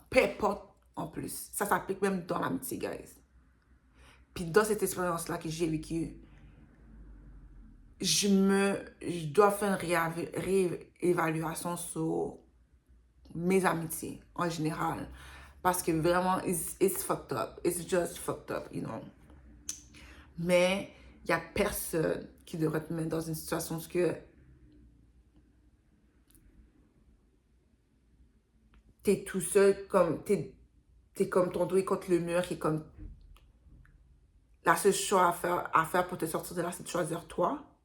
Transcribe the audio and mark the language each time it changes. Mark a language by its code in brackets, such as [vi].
[fr] Peu importe en plus. Ça s'applique même dans l'amitié, guys. Puis dans cette expérience-là que j'ai vécue, je dois faire une réévaluation sur mes amitiés en général. Parce que vraiment, [en] it's fucked up. It's just fucked up, you know. [fr] Mais il n'y a personne qui devrait te mettre dans une situation où tu es tout seul, comme t'es comme ton dos est contre le mur, qui est comme la seule chose à faire pour te sortir de là, c'est de choisir toi.